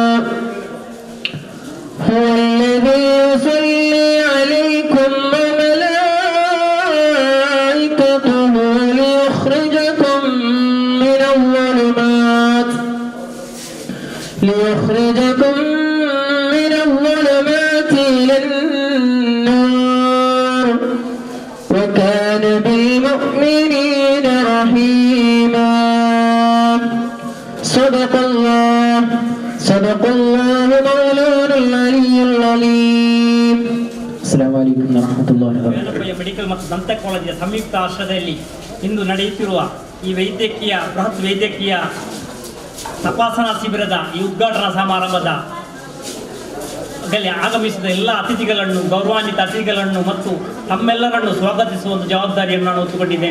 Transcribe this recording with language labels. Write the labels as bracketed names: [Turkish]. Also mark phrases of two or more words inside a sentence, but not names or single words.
[Arabic] هو الذي يصلي عليكم وملائكته ليخرجكم من الظلمات إلى النور وكان بالمؤمنين رحيما. صدق الله مولانا العلي العليم. السلام عليكم ورحمة الله وبركاته. [Kannada] ಮೆಡಿಕಲ್ ಮತ್ತು ದಂತ ಕಾಲೇಜಿನ ಸಂಯುಕ್ತ ಆಶ್ರಯದಲ್ಲಿ ಇಂದು ನಡೆಯುತ್ತಿರುವ ಈ ಬೃಹತ್ ವೈದ್ಯಕೀಯ ತಪಾಸಣಾ ಶಿಬಿರದ ಈ ಉದ್ಘಾಟನಾ ಸಮಾರಂಭದ ಆಗಮಿಸಿದ ಎಲ್ಲ ಅತಿಥಿಗಳನ್ನು, ಗೌರವಾನ್ವಿತ ಅತಿಥಿಗಳನ್ನು ಮತ್ತು ತಮ್ಮೆಲ್ಲರನ್ನು ಸ್ವಾಗತಿಸುವ ಒಂದು ಜವಾಬ್ದಾರಿಯನ್ನು ನಾನು ಹೊತ್ತುಕೊಂಡಿದ್ದೇನೆ.